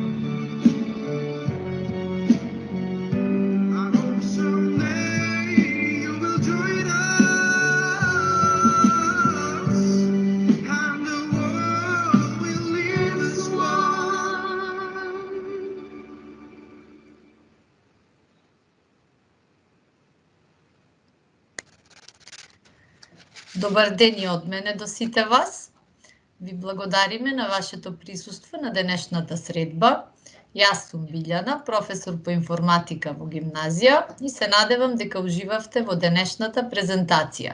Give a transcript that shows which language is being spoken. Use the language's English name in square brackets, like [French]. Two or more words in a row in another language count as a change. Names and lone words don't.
[English] I hope someday you will join us, and the world will live as one. [Macedonian] Добар ден и од мене до сите вас. Ви благодариме на вашето присуство на денешната средба. Јас сум Билјана, професор по информатика во гимназија и се надевам дека уживавте во денешната презентација.